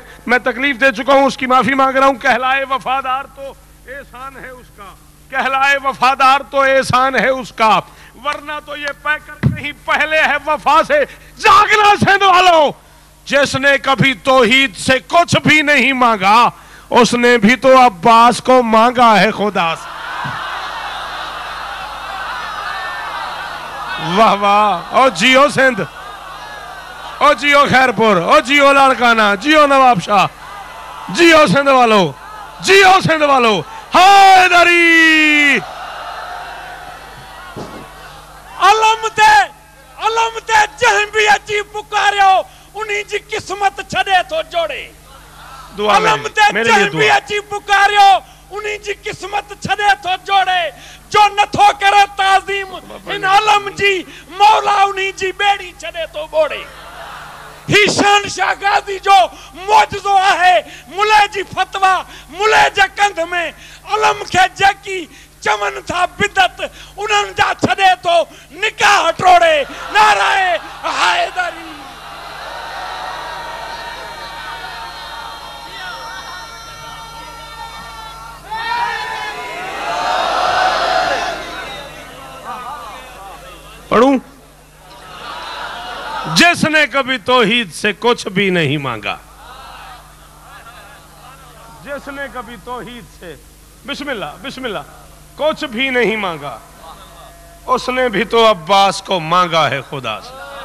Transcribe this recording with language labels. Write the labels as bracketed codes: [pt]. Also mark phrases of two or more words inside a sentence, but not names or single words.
[ur] میں تکلیف دے چکا ہوں، اس کی معافی مانگ رہا ہوں۔ کہلائے وفادار تو احسان ہے اس کا، کہلائے وفادار تو احسان ہے اس کا، ورنہ تو یہ پیکر کہیں پہلے ہے وفا سے. جاگنا سندھ والوں، جس نے کبھی توحید سے کچھ بھی نہیں مانگا، اس نے بھی تو عباس کو مانگا ہے خدا سے. واہ واہ. او جیو سندھ، او جیو خیرپور، او جیو لاڑکانہ، جیو نواب شاہ، جیو سندھ والوں، جیو سندھ والوں. हैदरी [sd] अलम ते जह भी अची पुकारियो, उन्हीं जी किस्मत छड़े तो जोड़े। अलम ते जह भी अची पुकारियो, उन्हीं जी किस्मत छड़े तो जोड़े। जो नथो करे ताज़ीम इन अलम जी, मौला उन्हीं जी बेड़ी छड़े तो बोड़े। ही शहनशाह गाज़ी जो मौजज़ो आहे, मुले जी फतवा मुले जे कंध में। अलम खे जेकी चमन था बिदत, उन्हनि जा छड़े तो निकाह टोड़े। [ur] نعرۂ حیدری. पढ़ूं? جس نے کبھی توحید سے کچھ بھی نہیں مانگا، جس نے کبھی توحید سے [ar] بسم الله بسم الله [ur] کچھ بھی نہیں مانگا، اس نے بھی تو عباس کو مانگا ہے خدا سے.